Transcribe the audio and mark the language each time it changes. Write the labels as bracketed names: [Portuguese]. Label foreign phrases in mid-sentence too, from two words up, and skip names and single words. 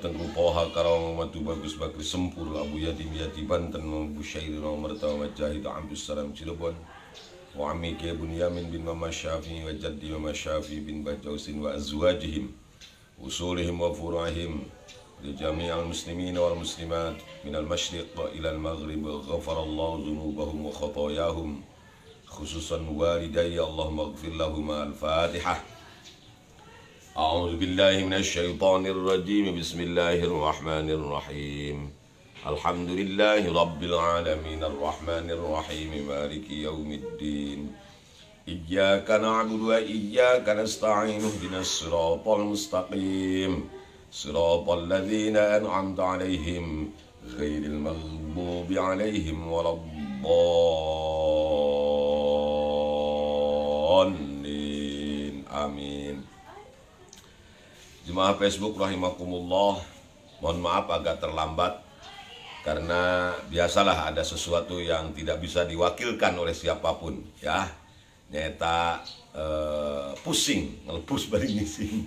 [Arabic] Tengku Toha Karawang, Muhammad Bagus Bakri Sempur, Abu Yatim Yati Banten, Muhammad Syairi Muhammad Mujahid Abdus Salam Cirebon, wa Ammi Kiai Bunyamin bin Muhammad Syafi'i wa Jaddi Muhammad Syafi'i bin Bajausin wa azwajihim usulihim wa furu'ihim li jami'al muslimin wal muslimat minal masyriq ila al maghrib, ghafarallahu dzunubahum wa khatayahum khususan walidayya, Allahumma ighfir lahum. Al-Fatihah. أعوذ بالله من الشيطان الرجيم. بسم الله الرحمن الرحيم. الحمد لله رب العالمين الرحمن الرحيم مالك يوم الدين. إياك نعبد وإياك نستعين. اهدنا الصراط المستقيم. صراط الذين أنعمت عليهم غير المغضوب عليهم ولا الضالين. Amin. [Indonesian] Jemaah Facebook rahimakumullah, mohon maaf agak terlambat karena biasalah ada sesuatu yang tidak bisa diwakilkan oleh siapapun ya. [Sundanese] Nyata pusing ngelpus bari ngisi.